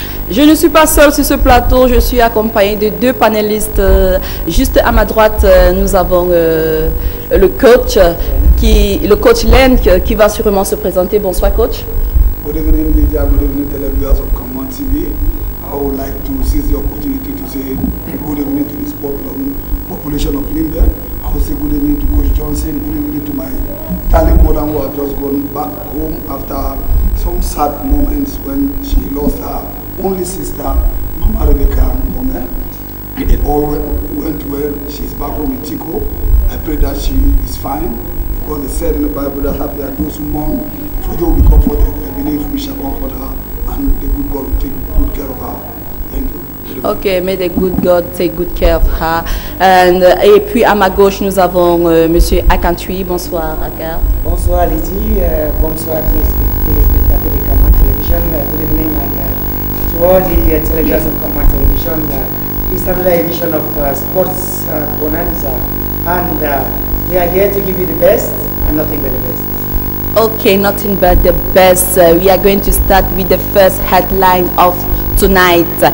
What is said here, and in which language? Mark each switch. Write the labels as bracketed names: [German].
[French] Je ne suis pas seule sur ce plateau, je suis accompagnée de deux panélistes. Juste à ma droite, nous avons le coach Len qui va sûrement se présenter. Bonsoir coach. [English] Good evening, Lydia. Good evening, televiewers of Cam1 TV. I would like to seize the opportunity to say good evening to the sport population of Linden. I would say good evening to Coach Johnson. Good evening to my darling mother who has just gone back home after some sad moments when she lost her only sister, Mama Rebecca Ngome. It all went well. She's back home in Chico. I pray that she is fine, because it said in the Bible that happy are those who mourn, for they will be comforted. I believe we shall comfort her, and the good God will take good care of her. Thank you. Ok, may the good God take good care of her. [French] Et puis à ma gauche, nous avons Monsieur Akantwi. Bonsoir, Akar. Bonsoir, Lydie. Bonsoir à tous les téléspectateurs de Cam1 Television. [English] Good evening, and to all the televiewers of Cam1 Television. This is another edition of Sports Bonanza, and we are here to give you the best and nothing but the best. Okay, nothing but the best. We are going to start with the first headline of tonight.